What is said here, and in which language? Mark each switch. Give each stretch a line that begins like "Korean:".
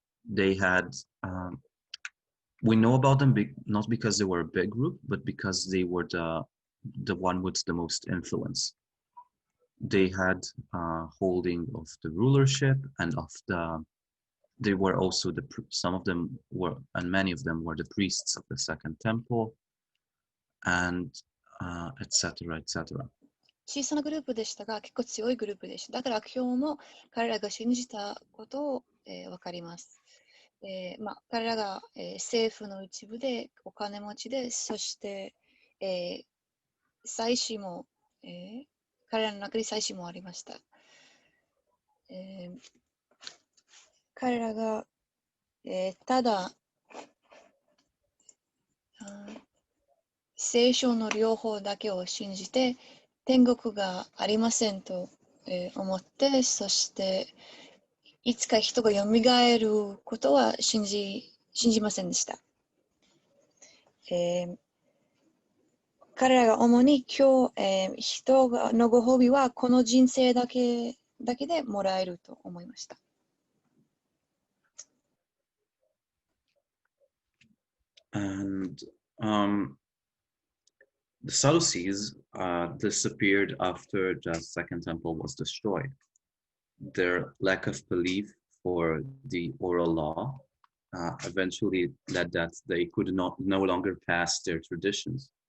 English: They had, we know about them not because they were a big group, but because they were the one with the most influence. They had holding of the rulership and of they were also some of them were, and many of them were the priests of the Second Temple, and etc., etc.
Japanese: 小さなグループでしたが、結構強いグループでした。だから今日も彼らが信じたことを、分かります。彼らが、政府の一部でお金持ちで、そして、祭司も、彼らの中に祭司もありました。彼らが、ただ聖書の両方だけを信じて天国がありませんと、思って、そしていつか人がよみがえることは信じませんでした。彼らが主に今日、人のご褒美はこの人生だけでもらえると思いました。
English: And the Sadducees disappeared after the Second Temple was destroyed. Their lack of belief for the oral law eventually led that they could no longer pass their traditions.